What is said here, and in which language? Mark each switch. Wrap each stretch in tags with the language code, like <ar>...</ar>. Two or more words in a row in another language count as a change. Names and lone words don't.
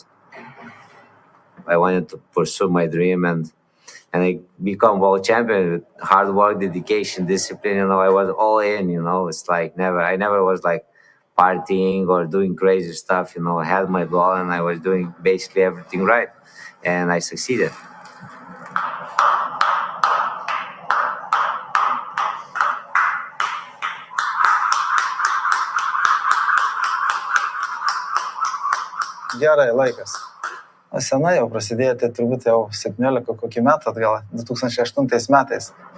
<en>I wanted to pursue my dream, and I become world champion with hard work, dedication, discipline. I was all in. It's like I never was like partying or doing crazy stuff. I had my goal, and I was doing basically everything right, and I succeeded.</en> <lt>Gerai laikas. O senai jau prasidėjo, tai turbūt jau 17 kokį metą atgal, 2008 metais.</lt>